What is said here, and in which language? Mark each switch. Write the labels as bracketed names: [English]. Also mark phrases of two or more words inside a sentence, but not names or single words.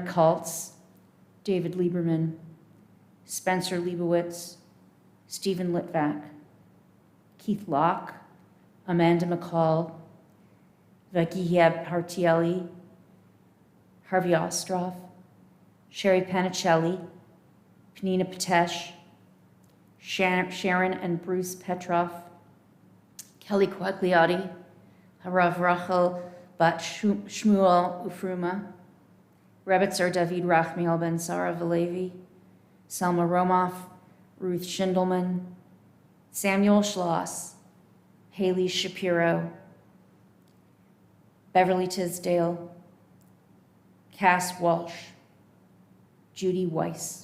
[English] Kaltz, David Lieberman, Spencer Leibowitz, Stephen Litvak, Keith Locke, Amanda McCall, Vagieb Hartieli, Harvey Ostroff, Sherry Panicelli, Penina Patesh, Sharon and Bruce Petroff, Kelly Quagliati, Harav Rachel Bat Shmuel Ufruma, Rebitzer David Rachmiel Ben Sarah Valevi, Selma Romoff, Ruth Schindelman, Samuel Schloss, Haley Shapiro, Beverly Tisdale, Cass Walsh, Judy Weiss.